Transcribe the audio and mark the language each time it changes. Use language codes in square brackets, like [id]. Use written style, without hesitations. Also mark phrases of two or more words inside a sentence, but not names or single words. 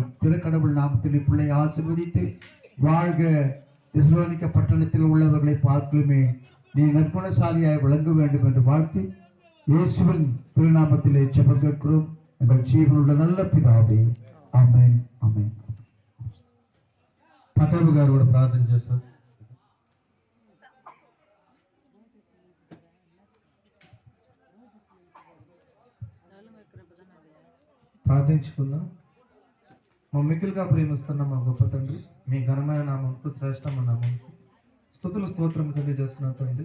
[ta] திருக்கடவுள் நாமத்தில் பிள்ளை ஆசீர்வதித்து வாழ்க. தெசலோனிக்க பட்டணத்தில் உள்ளவர்களை பார்க்கலுமே நீ நற்குணசாலியாய் விளங்க வேண்டும் என்று வாழ்த்தி இயேசுவின் திருநாமத்திலே ஜெபம் கேட்கிறோம் எங்கள் ஜீவனுள்ள நல்ல பிதாவே, ஆமென், ஆமென். [te] పటాబు గారు కూడా ప్రార్థన చేస్తారు. ప్రార్థించుకుందాం. మా మిక్కిలిగా ప్రేమిస్తున్న మా గొప్ప తండ్రి, మీ ఘనమైన నామంకు, శ్రేష్టమైన నామంకు స్తుతులు స్తోత్రం తెలియజేస్తున్నాం తండ్రి.